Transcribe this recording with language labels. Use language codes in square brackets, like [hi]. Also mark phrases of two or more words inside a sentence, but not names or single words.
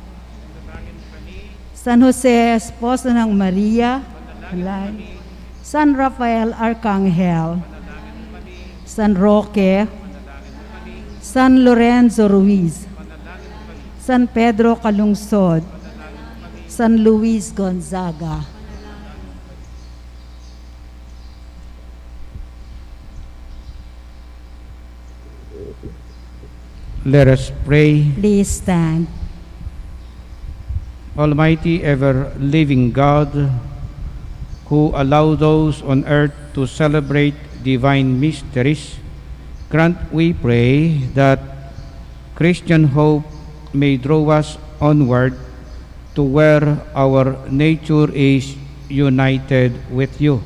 [tl] San Jose, esposo ng Maria, San Rafael Arcangel, San Roque, San Lorenzo Ruiz, San Pedro Calungsod, San Luis Gonzaga. [en] Let us pray. Please stand. Almighty ever-living God, who allow those on earth to celebrate divine mysteries, grant, we pray, that Christian hope may draw us onward to where our nature is united with you.